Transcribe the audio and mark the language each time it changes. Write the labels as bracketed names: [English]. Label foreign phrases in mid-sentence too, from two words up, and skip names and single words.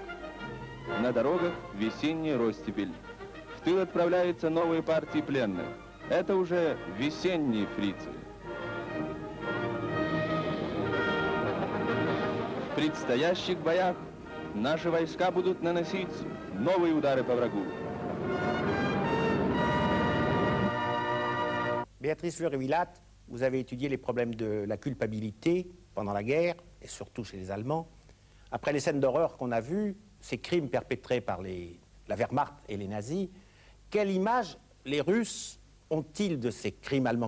[Russian] На дорогах весенняя ростепель. В тыл отправляются новые партии пленных. Это уже весенние фрицы. В предстоящих боях наши войска будут наносить новые удары по врагу. [French] Béatrice Fleury-Villatte, vous avez étudié les problèmes de la culpabilité pendant la guerre, et surtout chez les Allemands. Après les scènes d'horreur qu'on a vues, ces crimes perpétrés par la Wehrmacht et les nazis, quelle image les Russes ont-ils de ces crimes allemands?